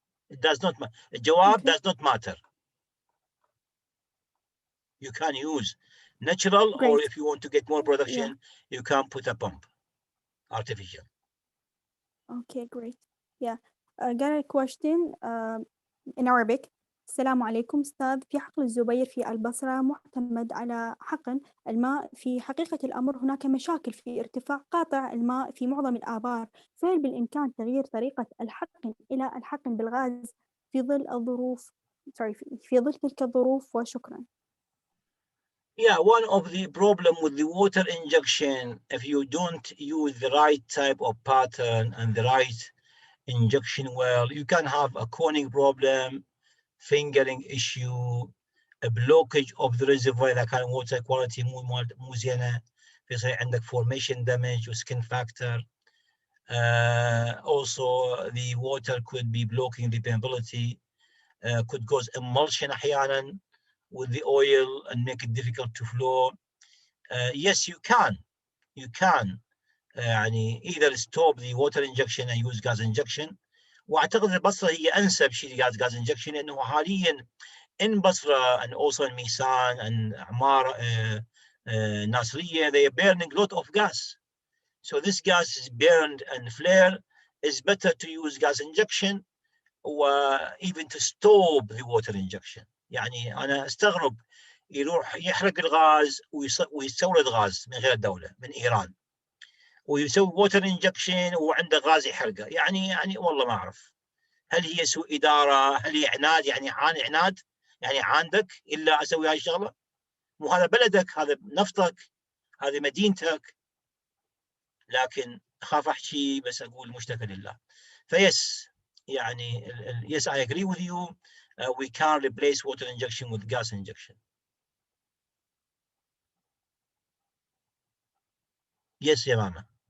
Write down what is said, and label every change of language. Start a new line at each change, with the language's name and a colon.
English: It does not matter.
Arabic: الجواب
English: does not matter. You can use natural, or Great. if you want to get more production, you can put a pump, artificial. Okay, great. Yeah. Got a question in Arabic.
Arabic: السلام عليكم أستاذ. في حقل الزبير في البصرة معتمد على حقن الماء. في حقيقة الأمر هناك مشاكل في ارتفاع قاطع الماء في معظم الآبار، فهل بالإمكان تغيير طريقة الحقن إلى الحقن بالغاز في ظل الظروف في ظل تلك الظروف؟ وشكرا.
English: Yeah, one of the problem with the water injection, if you don't use the right type of pattern and the right injection well, you can have a coning problem, fingering issue, a blockage of the reservoir إذا كان water quality
Arabic: مو زينة، فيصير عندك
English: formation damage و skin factor. Also, the water could be blocking the permeability, could cause emulsion أحيانا with the oil and make it difficult to flow. Yes, you can يعني either stop the water injection and use gas injection.
Arabic: واعتقد البصره هي انسب شيء
English: gas injection،
Arabic: لانه حاليا
English: in Basra and also in Misan and Amara, Nasriya, they are burning a lot of gas. So this gas is burned and flare. It's better to use gas injection or even to stop the water injection.
Arabic: يعني أنا استغرب يروح يحرق الغاز ويستورد غاز من غير الدولة من إيران ويسوي water injection وعنده غاز يحرقه. يعني والله ما أعرف هل هي سوء إدارة، هل هي عناد، يعني عناد يعني عندك إلا أسوي هاي الشغلة؟ مو هذا بلدك، هذا نفطك، هذه مدينتك. لكن أخاف أحكي بس أقول مشتكى لله. فيس يعني
English: yes, I agree with you. We can replace water injection with gas injection. Yes,
Arabic: يا ماما.